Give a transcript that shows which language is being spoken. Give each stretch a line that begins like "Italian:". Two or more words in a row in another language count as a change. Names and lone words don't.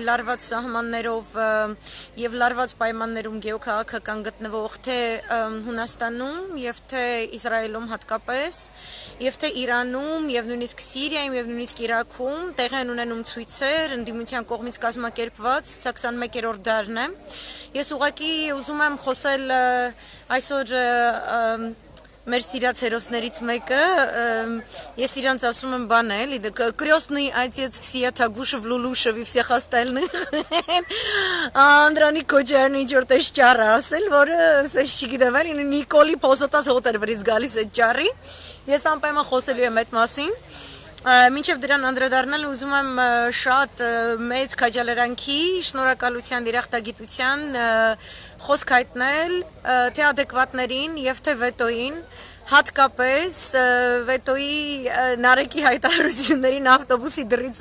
Armenian: լարված սահմաններով եւ լարված պայմաններում գեոքաղաքական գտնվող թե Հունաստանում եւ թե Իսրայելում հատկապես եւ թե Իրանում եւ նույնիսկ Սիրիայում եւ նույնիսկ Իրաքում տեղի են ունենում ցույցեր ընդդիմության կողմից կազմակերպված, սա 21-րդ դարն է Ես ուղղակի ուզում եմ խոսել այսօր մեր սիրած հերոսներից մեկը, ես իրանց ասում եմ բան է, էլի,
Russian: крестный отец всея Тагушев, Лулушев и всех остальных,
Armenian: Անդրանիկ Քոչարյանը ինչ-որ տես ճառ ասել, որը սես չգիտեմ, էլի, Նիկոլի փոսոտած հոտ էր վրից գալիս այդ ճառի, ես անպայման խոսելու եմ այդ մասին, Մինչև դրան անդրադառնալ ուզում եմ շատ մեծ քաջալերանքի, շնորհակալության, երախտագիտության խոսք հայտնել թե adekvatներին եւ թե վետոին, հատկապես վետոյի Նարեկի հայտարարություններին ավտոբուսի դռից